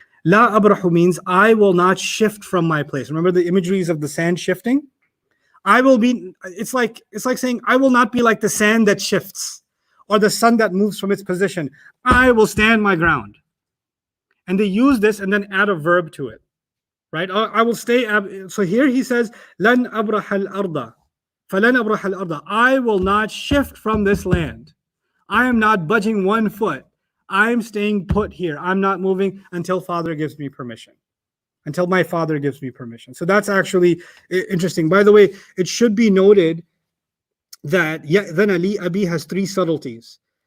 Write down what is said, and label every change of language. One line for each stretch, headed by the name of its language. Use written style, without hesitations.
English: لا أبرح means I will not shift from my place. Remember the imageries of the sand shifting? I will be, it's like saying, I will not be like the sand that shifts or the sun that moves from its position. I will stand my ground. And they use this and then add a verb to it, right? I will stay. So here he says,
Arabic: لن أبرح الأرض فلن أبرح الأرض.
English: I will not shift from this land. I am not budging 1 foot. I'm staying put here. I'm not moving until Father gives me permission. Until my father gives me permission. So that's actually interesting. By the way, it should be noted that
Arabic: يَأْذَنَ لِي أَبِي
English: has 3 subtleties.